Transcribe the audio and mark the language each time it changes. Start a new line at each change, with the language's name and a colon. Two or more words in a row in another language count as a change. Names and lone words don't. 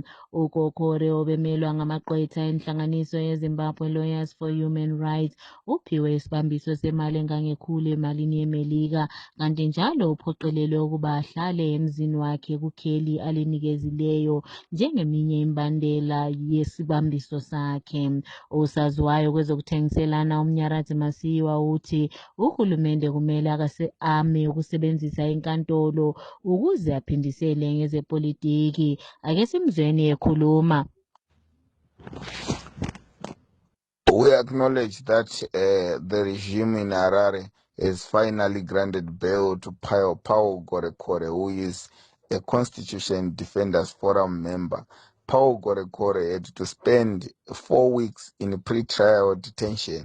North Ndebele: uKokore obemelwa ngamagqwetha enhlanganiso yeZimbabwe Lawyers for Human Rights uphiwe isibambiso semali engangekhulu emalini yeMelika, kanti njalo uphoqelelwe ukuba ahlale emzini wakhe kukheli alinikezileyo njengeminye imbandela yesibambiso sakhe. Usaziwayo kwezokuthengiselana uMnyaradzi Masiyiwa uthi uhulumende kumele ame ukusebenzisa inkantolo ukuze aphindisele ngezepolitiki. Ake simzweni ekhuluma.
English: We acknowledge that the regime in Harare has finally granted bail to Paul Gorekore, who is a Constitution Defenders Forum member. Paul Gorekore had to spend 4 weeks in pre-trial detention.